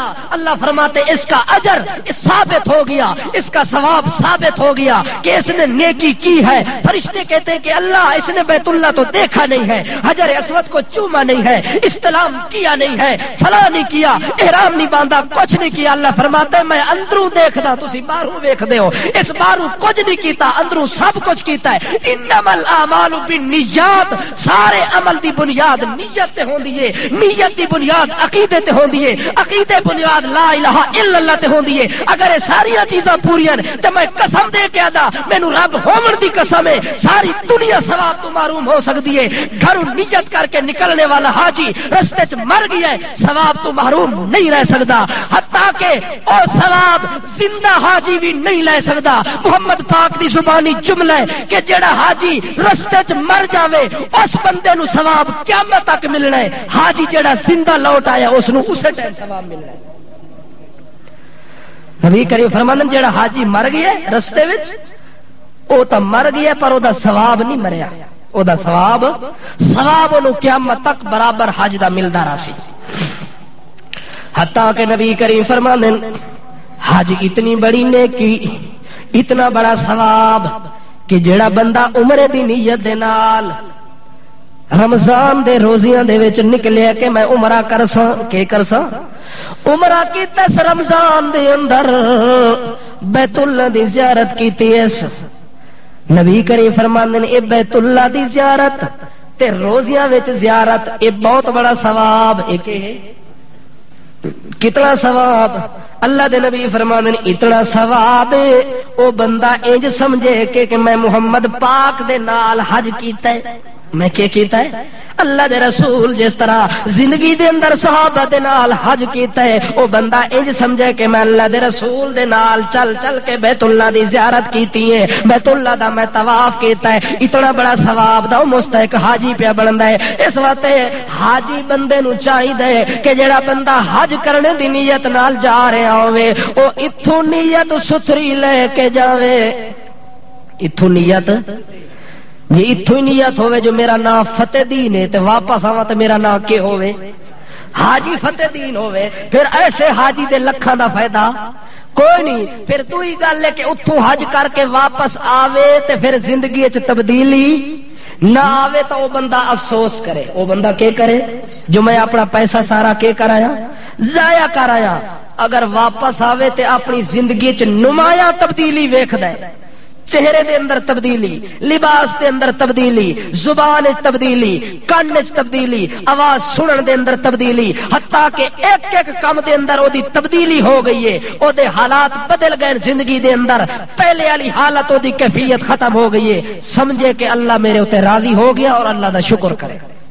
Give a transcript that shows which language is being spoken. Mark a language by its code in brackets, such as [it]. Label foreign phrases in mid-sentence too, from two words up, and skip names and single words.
[ur] اللہ فرماتے اس کا اجر ثابت ہو گیا, اس کا ثواب ثابت ہو گیا کہ اس نے نیکی کی ہے. فرشتے کہتے ہیں کہ اللہ اس نے بیت اللہ تو دیکھا نہیں ہے, حجر اسود کو چوما نہیں ہے, استلام کیا نہیں ہے, فلاں نہیں کیا, احرام نہیں باندھا, کچھ نہیں کیا. [pa] اللہ فرماتے میں اندروں دیکھدا, تسی باہروں ویکھدے ہو. اس باہروں کچھ نہیں کیتا, اندروں سب کچھ کیتا ہے. [ar] انما الاعمال بالنیات. [pa] سارے عمل دی بنیاد نیت تے ہوندی ہے, نیت دی بنیاد عقیدے تے ہوندی ہے, عقیدے بنیاد [ar] لا الہ الا اللہ [pa] تے ہوندی ہے. اگر یہ ساری چیزاں پوریاں تے میں قسم دے کے آدا مینوں رب ہون دی قسم ہے ساری دنیا ثواب تو محروم ہو سکتی ہے. [ur] گھروں نیت کر کے نکلنے والا حاجی رستے چ مر گیا ہے, ثواب تو محروم نہیں رہ سکتا. حتیٰ کہ او ثواب زندہ حاجی بھی نہیں لے سکتا. [pa] محمد پاک دی زبانی جملہ ہے کہ جڑا حاجی رستے چ مر جاوے اس بندے نو ثواب قیامت تک ملنا ہے. حاجی جڑا زندہ لوٹ آیا اس نو اسے ٹائم ثواب ملنا ہے. نبی کریم فرماندن جڑا حاجی مر گیا رستے وچ او تا مر گیا پر او دا ثواب نہیں مریا, او دا ثواب انو قیامت تک برابر حج دا ملدا رہسی. حتیٰ کہ نبی کریم فرماندن حج اتنی بڑی نیکی, اتنا بڑا ثواب کہ جڑا بندہ عمرے دی نیت دے نال رمضان دے روزیاں دے وچ نکلیا کہ میں عمرہ کرساں کہ کرساں عمرہ کی تس رمضان دے اندر بیت اللہ دی زیارت کیتی اس نبی کریم فرماندے نے اے بیت اللہ دی زیارت تے روزیاں وچ زیارت اے بہت بڑا ثواب ایک ہے کتنا ثواب اللہ دے نبی فرماندے نے اتنا ثواب او بندہ انج سمجھے کہ میں محمد پاک دے نال حج کیتا ہے میں کیا کیتا ہے اللہ دے رسول جس طرح زندگی دے اندر صحابہ دے نال حج کیتا ہے او بندہ انج سمجھے کہ میں اللہ دے رسول دے نال چل چل کے بیت اللہ دی زیارت کیتی ہے بیت اللہ دا میں طواف کیتا ہے اتنا بڑا ثواب دا مستحق حاجی پیا بندا ہے اس واسطے حاجی بندے نو چاہیے کہ جڑا بندہ حج کرنے دی نیت نال جا رہا ہوے او ایتھوں نیت ستھری لے کے جاوے ایتھوں نیت جی اتھو ہی نیت ہوئے جو میرا نام فتح دین ہے تو واپس آواں تو میرا نام کیا ہوئے حاجی فتح دین ہوئے پھر ایسے حاجی دے لکھاں دا فائدہ کوئی نہیں پھر تو ہی گل ہے کہ اتھو حج کر کے واپس آوے تے پھر زندگی اچ تبدیلی نہ آوے تو وہ بندہ افسوس کرے وہ بندہ کیا کرے جو میں اپنا پیسہ سارا کیا کرایا ضائع کرایا اگر واپس آوے تے اپنی زندگی اچ نمایاں تبدیلی ویکھدا ہے چہرے دے اندر تبدیلی لباس دے اندر تبدیلی زبان وچ تبدیلی کان وچ تبدیلی آواز سنن دے اندر تبدیلی حتیٰ کہ ایک ایک کام دے اندر او دی تبدیلی ہو گئی ہے او دے حالات بدل گئے زندگی دے اندر پہلے والی حالت او دی کیفیت ختم ہو گئی ہے سمجھے کہ اللہ میرے اوتے راضی ہو گیا اور اللہ دا شکر کرے